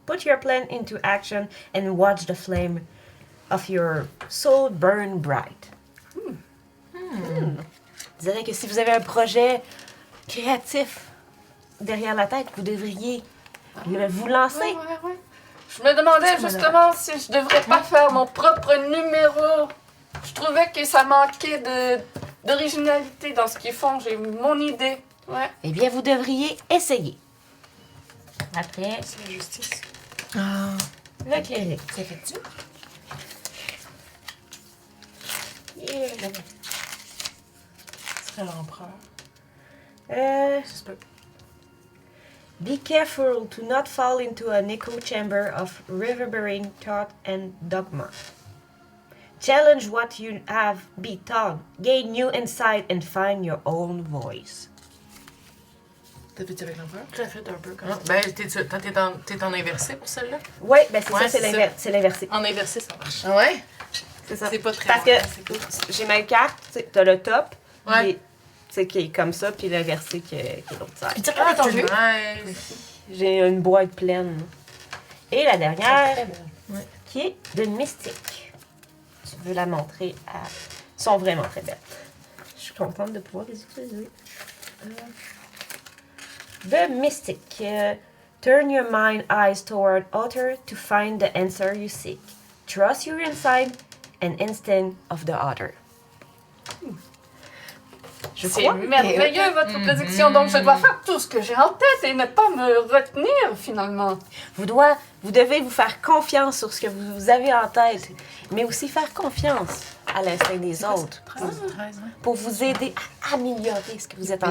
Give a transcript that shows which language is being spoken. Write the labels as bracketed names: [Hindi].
[English] Put your plan into action and watch the flame of your soul burn bright. [French] Je dirais que si vous avez un projet créatif derrière la tête, vous devriez vous lancer. Ouais. Je me demandais justement si je devrais pas faire mon propre numéro. Je trouvais que ça manquait d'originalité dans ce qu'ils font. J'ai mon idée. Ouais. Eh bien, vous devriez essayer. Après, C'est la justice. Ah, le cléric. ça fait-tu? Ce serait l'empereur. Euh, Ça se peut. [English] Be careful to not fall into an echo chamber of reverberating thought and dogma. Challenge what you have been taught. Gain new insight and find your own voice. [French] T'as fait-tu avec l'empereur? J'ai fait un peu comme ça. Ben, t'es en inversé pour celle-là? Oui, ben c'est Ouais, ça, c'est c'est c'est l'inversé. En inversé, ça marche. Ah ouais? C'est ça. C'est pas très Parce long, que c'est cool. j'ai ma carte, tu sais, t'as le top, Ouais. et, tu sais, qui est comme ça, puis l'inversé qui est l'autre side. Puis tu regardes ton jeu? Nice. J'ai une boîte pleine. Et la dernière, Très belle. qui est de mystique. Tu veux la montrer à... Elles sont vraiment très belles. Je suis contente de pouvoir les utiliser. [English] The Mystic. Turn your mind eyes toward other to find the answer you seek. Trust your insight and instinct of the other. [French] Je C'est crois. merveilleux votre prédiction. Donc je dois faire tout ce que j'ai en tête et ne pas me retenir finalement. Vous devez vous faire confiance sur ce que vous avez en tête, mais aussi faire confiance à l'instinct des autres pour vous aider à améliorer ce que vous êtes en